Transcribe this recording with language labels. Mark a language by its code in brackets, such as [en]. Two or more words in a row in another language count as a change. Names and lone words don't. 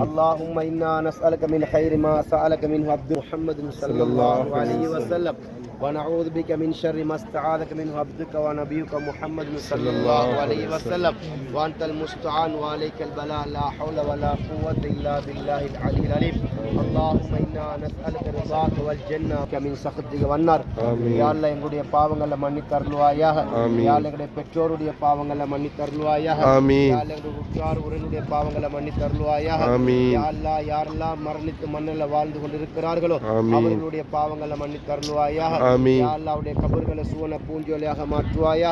[ar] اللهم إنا نسألك من خير ما سألك منه عبد محمد صلى الله عليه وسلم، ونعوذ بك من شر ما استعاذك منه عبدك ونبيك محمد صلى الله عليه وسلم، وأنت المستعان وعليك البلاء، لا حول ولا قوة إلا بالله العلي العليم. اللهم إنا نسألك رضاك والجنة من سخطك والنار. آمين. يا الله [ta] எங்களுடைய பாவங்களை மன்னித்து அருள்வாயாக. ஆமீன். [ar] يا الله [ta] எங்களுடைய பெற்றோருடைய பாவங்களை மன்னித்து அருள்வாயாக. ஆமீன். [ar] يا الله [ta] எங்களுடைய உற்றார் உறவினருடைய பாவங்களை மன்னித்து அருள்வாயாக. ஆமீன். [ar] يا الله [ta] யாரெல்லாம் மரணித்து மண்ணில் வாழ்ந்து கொண்டிருக்கிறார்களோ ஆமீன். அவர்களுடைய பாவங்களை மன்னித்து அருள்வாயாக. ஆமீன். [ar] يا الله [ta] அவருடைய கபர்களை சுவன பூஞ்சோலியாக மாற்றுவாயாக.